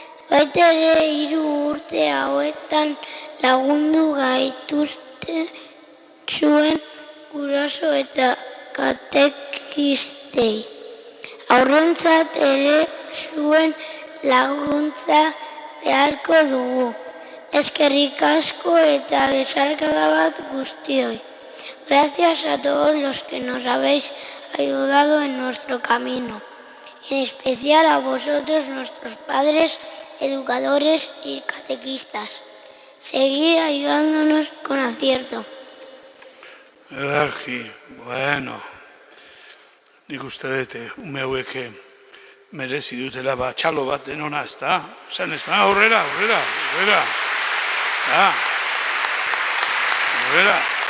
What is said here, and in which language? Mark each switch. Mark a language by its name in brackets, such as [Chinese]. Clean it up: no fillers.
[Basque] Baita ere 3 urte hauetan lagundu gaituzte zuen guraso eta katekistei. Aurrentzat ere zuen laguntza beharko dugu. Eskerrik asko eta besarkada bat guztioi. [Spanish] Gracias a todos los que nos habéis ayudado en nuestro camino. En especial a vosotros, nuestros padres, educadores y catequistas. Seguir ayudándonos con acierto. [Basque] Ederki, bueno, nik uste dute, ume hauek merezi dutela txalo bat denona, ez da? Zan ez, aurrera. Aurrera.